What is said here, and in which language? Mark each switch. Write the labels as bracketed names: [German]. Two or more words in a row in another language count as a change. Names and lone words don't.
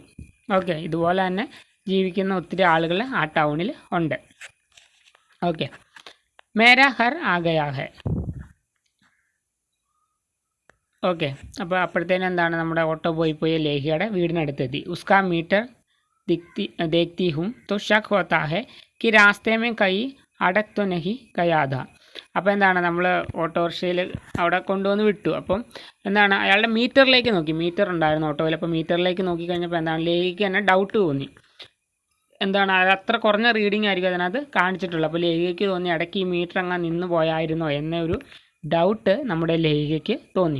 [Malayalam] ഓക്കെ, ഇതുപോലെ തന്നെ ജീവിക്കുന്ന ഒത്തിരി ആളുകൾ ആ ടൗണിൽ ഉണ്ട്. [Hindi] ഓക്കെ, मेरा हर आ गया है. [Malayalam] ഓക്കെ, അപ്പോൾ അപ്പോഴത്തേനും എന്താണ് നമ്മുടെ ഓട്ടോ പോയി ലേഖിയുടെ വീടിനടുത്തെത്തി. [Hindi] उसका मीटर देखती हूँ तो शक होता है कि रास्ते में कहीं अड़क तो नहीं गया था. [Malayalam] അപ്പോൾ എന്താണ് നമ്മൾ ഓട്ടോറിക്ഷയിൽ അവിടെ കൊണ്ടുവന്ന് വിട്ടു. അപ്പം എന്താണ് അയാളുടെ മീറ്ററിലേക്ക് നോക്കി, മീറ്റർ ഉണ്ടായിരുന്നു ഓട്ടോയിൽ, അപ്പോൾ മീറ്ററിലേക്ക് നോക്കിക്കഴിഞ്ഞപ്പോൾ എന്താണ് ലേഖിക്ക് തന്നെ ഡൗട്ട് തോന്നി. എന്താണ് അത് അത്ര കുറഞ്ഞ റീഡിംഗ് ആയിരിക്കും അതിനകത്ത് കാണിച്ചിട്ടുള്ളത്. അപ്പോൾ ലേഖികയ്ക്ക് തോന്നി ഇടയ്ക്ക് ഈ മീറ്റർ അങ്ങ് നിന്ന് പോയായിരുന്നോ എന്നൊരു ഡൗട്ട് നമ്മുടെ ലേഖികയ്ക്ക് തോന്നി.